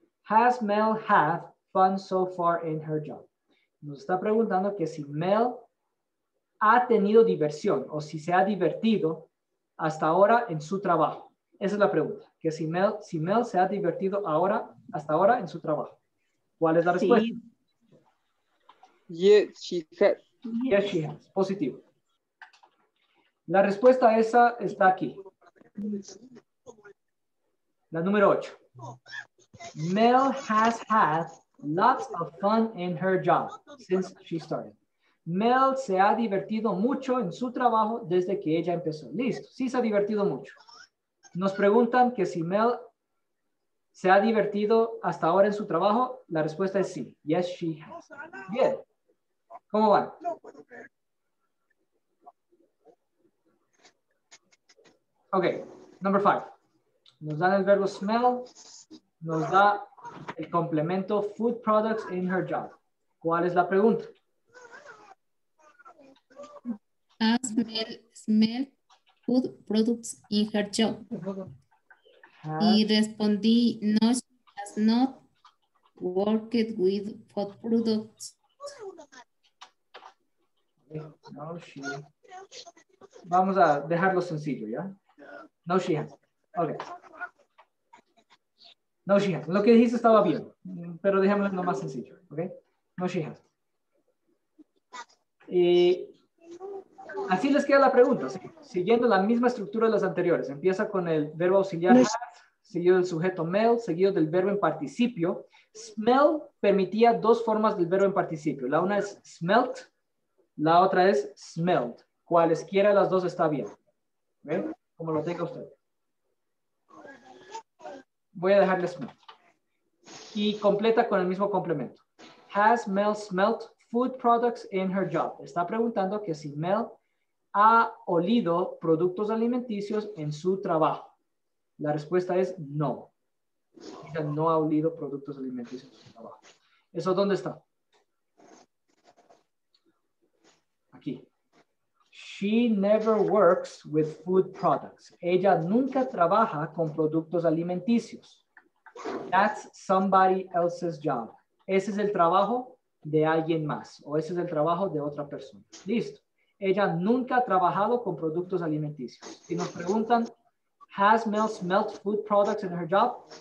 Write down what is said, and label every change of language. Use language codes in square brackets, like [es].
[en] Has Mel had fun so far in her job? [es] Nos está preguntando que si Mel ha tenido diversión o si se ha divertido hasta ahora en su trabajo. Esa es la pregunta. Que si Mel se ha divertido hasta ahora en su trabajo. ¿Cuál es la respuesta? Sí. [en] Yes, she has. Yes, she has. [es] Positivo. La respuesta a esa está aquí. La número 8. [en] Mel has had lots of fun in her job since she started. [es] Mel se ha divertido mucho en su trabajo desde que ella empezó. Listo, sí se ha divertido mucho. Nos preguntan que si Mel ¿Se ha divertido hasta ahora en su trabajo? La respuesta es sí. [en] Yes, she has. [es] Bien. ¿Cómo van? [en] Ok, number 5. [es] Nos dan el verbo smell. Nos da el complemento [en] food products in her job. [es] ¿Cuál es la pregunta? [en] Has smell food products in her job. [es] Y respondí, [en] no, she has not worked with food products. No, she. [es] Vamos a dejarlo sencillo, ¿ya? [en] No, she has. Ok. No, she has. [es] Lo que dijiste estaba bien, pero dejémoslo lo más sencillo, ¿ok? No, she has. Y así les queda la pregunta, ¿sí? Siguiendo la misma estructura de las anteriores. Empieza con el verbo auxiliar has, seguido del sujeto smell, seguido del verbo en participio. Smell permitía dos formas del verbo en participio. La una es smelt, la otra es smelled. Cualesquiera de las dos está bien. ¿Ven? Como lo tenga usted. Voy a dejarle smell. Y completa con el mismo complemento. [en] Has Mel smelt food products in her job? [es] Está preguntando que si Mel ha olido productos alimenticios en su trabajo. La respuesta es no. Ella no ha olido productos alimenticios en su trabajo. ¿Eso dónde está? Aquí. [en] She never works with food products. [es] Ella nunca trabaja con productos alimenticios. [en] That's somebody else's job. [es] Ese es el trabajo de alguien más o ese es el trabajo de otra persona. Listo. Ella nunca ha trabajado con productos alimenticios. Si nos preguntan, [en] has Mel smelt food products in her job?